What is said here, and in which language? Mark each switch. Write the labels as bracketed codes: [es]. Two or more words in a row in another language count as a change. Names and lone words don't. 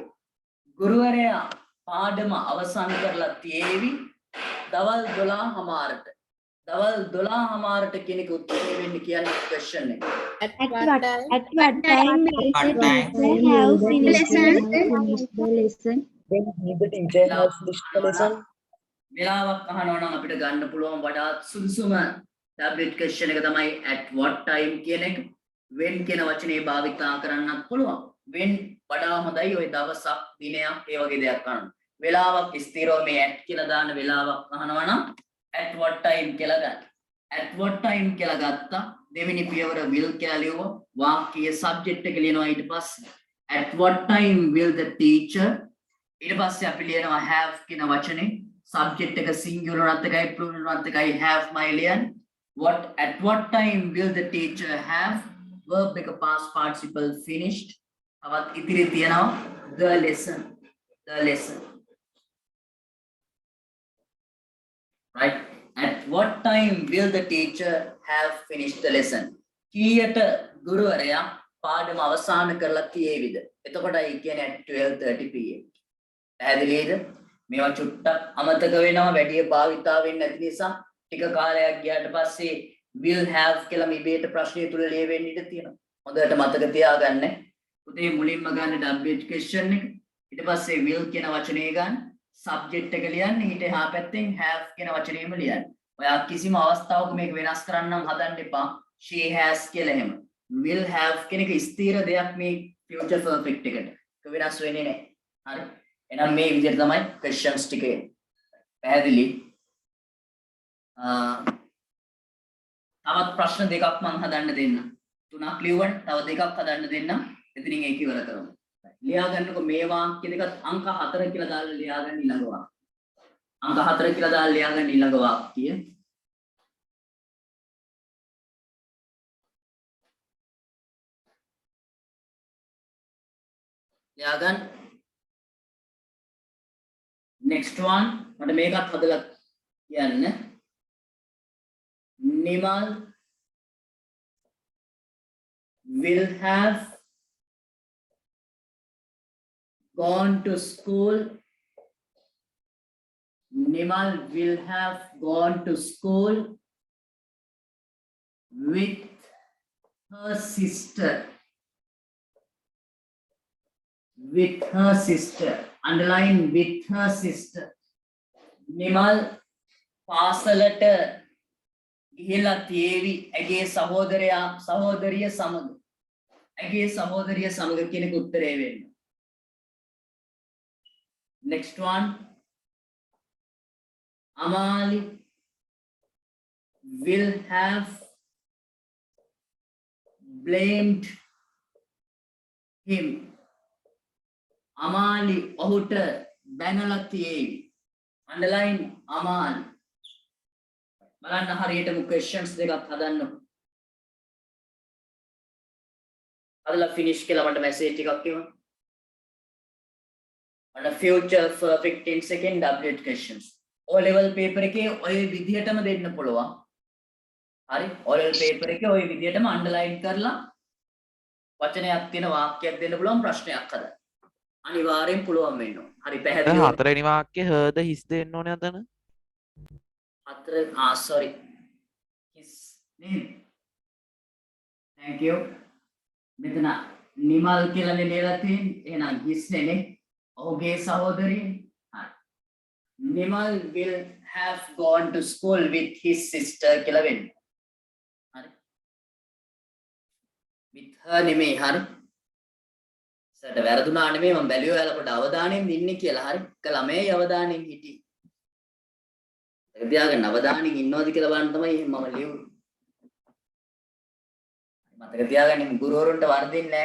[si] ගුරුවරයා පාඩම අවසන් කරලා තියෙවි දවල් 12:00ට. දවල් 12:00ට කියන එක උත්තරේ වෙන්නේ කියන්නේ question එක. [en] At what time will What the time? teacher have finished the lesson? When did the teacher have finished the lesson? [si] වෙලාවක් අහනවා නම් අපිට ගන්න පුළුවන් වඩාත් සුදුසුම [en] tablet question [si] එක තමයි [en] at what time [si] කියන එක. when කියන වචනේ භාවිතා කරන්නත් පුළුවන්. when වඩා හොඳයි ඔය දවසක් දිනයක් ඒ වගේ දෙයක් කරන්න. වෙලාවක් ස්ථිරව මේ at කියලා දාන වෙලාවක් අහනවා නම් [en] at what time [si] කියලා ගන්න. [en] at what time [si] කියලා ගත්තා. දෙවෙනි පියවර will කියලා ලියුවා. වාක්‍යයේ subject එක ලියනවා ඊට පස්සේ. [en] at what time will the teacher [si] ඊට පස්සේ අපි ලියනවා have කියන වචනේ. subject එක singular නත් එකයි plural නත් එකයි [en] have my [si] ලියන්නේ. [en] at what time will the teacher have [si] verb එක [en] past participle finished. [si] තවත් ඉතිරි තියෙනවා [en] the lesson. [si] Right? [en] At what time will the teacher have finished the lesson? [si] කීයට ගුරුවරයා පාඩම අවසන් කරලා තියෙවිද? එතකොටයි කියන්නේ [en] at 12:30 pm. [si] පැහැදිලිද? මේවා චුට්ටක් අමතක වෙනවා වැඩි භාවිතා වෙන්නේ නැති නිසා ටික කාලයක් ගියාට පස්සේ [en] will have [si] කියලා මේබේට ප්‍රශ්නය තුල ලියවෙන්න ඉඩ තියෙනවා. හොඳට මතක තියාගන්න. උදේ මුලින්ම ගන්න [en] WH question [si] එක. ඊට පස්සේ will කියන වචනේ ගන්න. subject එක ලියන්න. ඊට එහා පැත්තෙන් have කියන වචනේම ලියන්න. ඔයා කිසිම අවස්ථාවක මේක වෙනස් කරන්නම් හදන්න එපා. [en] she has [si] කියලා එහෙම. [en] will have [si] කියන එක ස්ථිර දෙයක් මේ [en] future perfect [si] එකට. ඒක වෙනස් වෙන්නේ නැහැ. හරි. එහෙනම් මේ විදිහට තමයි questions ටික එන්නේ. පැහැදිලි? තවත් ප්‍රශ්න දෙකක් මම හදන්න දෙන්නම්. තුනක් ලියවන්න තව දෙකක් හදන්න දෙන්නම්. එතනින් ඒක ඉවර කරමු. ලියා ගන්නකො මේ වාක්‍ය දෙකත් අංක 4 කියලා දාලා ලියා ගන්න ඊළඟ වාක්‍ය. අංක 4 කියලා දාලා ලියා ගන්න ඊළඟ වාක්‍ය. ලියා ගන්න. [en] next one [si] මට මේකත් හදලා කියන්න. [en] Nimal will have gone to school. Nimal will have gone to school with her sister. With her sister. Underline with her sister. [si] Nimal පාසලට ගිහිලා තියේවි ඇගේ සහෝදරිය සමග. ඇගේ සහෝදරිය සමග කියන එක උත්තරේ වෙන්න. [en] Next one. Amali will have blamed him. [si] Amali ඔහුට බැනලා තියේවි. Underline Amali. බලන්න හරියටම questions දෙකක් හදන්න. අදලා finish කියලා මට message එකක් එවන්න. අන්න [en] future perfect tense [si] එකෙන් [en] WH questions. O level paper [si] එකේ ඔය විදිහටම දෙන්න පුළුවන්. හරි? [en] O level paper [si] එකේ ඔය විදිහටම underline කරලා වචනයක් තියෙන වාක්‍යයක් දෙන්න පුළුවන් ප්‍රශ්නයක් හදන්න. අනිවාර්යෙන් පුළුවන් වෙනවා. හරි පැහැදිලිද? හතරවෙනි වාක්‍යය හර්ද හිස් දෙන්න ඕනේ අතන. [en] sorry. His name. Thank you. [si] මෙතන නිමල් කියලා ලියලා තියෙන්නේ. එහෙනම් his නේ. ඔහුගේ සහෝදරිය. හරි. [en] Nimal will have gone to school with his sister [si] කියලා වෙන්නේ. හරි. [en] with her [si] නෙමෙයි හරි. සරට වැරදුනා නෙමෙයි මම බැලුවා එයාලා පොඩ අවධානයෙන් ඉන්නේ කියලා. හරි. එක ළමයි අවධානයෙන් හිටියේ. ඒක තියාගන්න අවධානයෙන් ඉන්නවද කියලා බලන්න තමයි මම ලියුවේ. මතක තියාගන්න ගුරුවරුන්ට වර්ධින්නේ නැහැ.